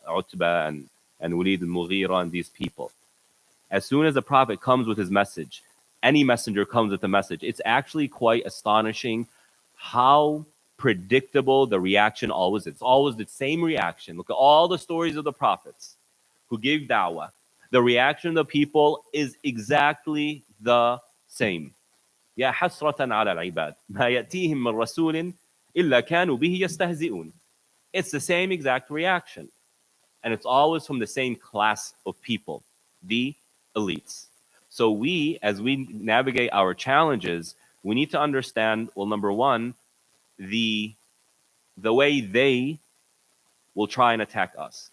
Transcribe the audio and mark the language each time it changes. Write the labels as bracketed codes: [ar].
[en] Utbah and Walid al-Mughira and these people. As soon as the Prophet comes with his message, any messenger comes with a message, it's actually quite astonishing how predictable the reaction always is. It's always the same reaction. Look at all the stories of the prophets who gave da'wah. The reaction of the people is exactly the same. [ar] يا حسرة على العباد ما يأتيهم من رسول إلا كانوا به يستهزئون. [en] It's the same exact reaction. And it's always from the same class of people, the elites. So we, as we navigate our challenges, we need to understand, well, number one, the way they will try and attack us.